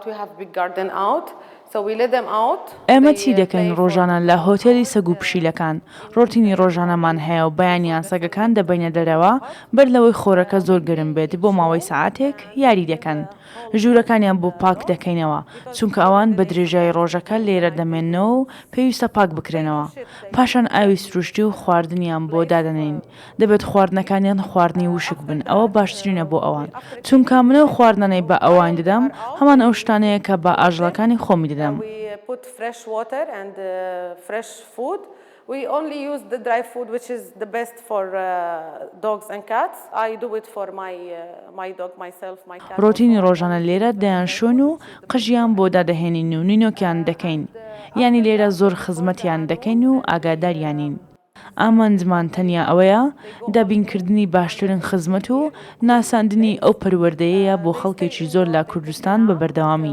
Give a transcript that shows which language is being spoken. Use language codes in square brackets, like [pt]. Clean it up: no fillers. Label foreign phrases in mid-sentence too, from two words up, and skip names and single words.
[en] We have big garden out, so we let them out. [ckb] ئێمە چی دەکەین ڕۆژانە لە هۆتێلی سەگ و پشیلەکان؟ ڕۆتینی ڕۆژانەمان هەیە و بەیانیان سەگەکان دەبینە دەرەوە بەر لەوەی خۆرەکە زۆر گەرم بێت بۆ ماوەی سەعاتێک یاری دەکەن. ژوورەکانیان بۆ پاک دەکەینەوە چونکە ئەوان بە درێژایی ڕۆژەکە لێرە دەمێنەوە و پێویستە پاک بکرێنەوە. پاشان ئاوی سروشتی و خواردنیان بۆ دادەنین. دەبێت خواردنەکانیان خواردنی وشک بن ئەوە باشترینە بۆ ئەوان. چونکە منە و خواردنەی بە ئەوان دەدەم هەمان ئەو شتانەیە کە بە ئاژەڵەکانی خۆمی دەدەم. [en] Put fresh water and fresh food. We only use the dry food, which is the best for dogs and cats. I do it for my dog, myself, my cat. [ckb] ڕۆتینی ڕۆژانە لێرە دەیانشۆن و قژیان بۆ دادەهێنین و نینۆکیان دەکەین. یعنی لێرە زۆر خزمەتیان دەکەین و ئاگاداریانین. ئامانجمان تەنیا ئەوەیە دابینکردنی باشترین خزمەت و ناساندنی ئەو پەروەردەیەیە بۆ خەڵکێکی زۆر لە کوردستان بە بەردەوامی.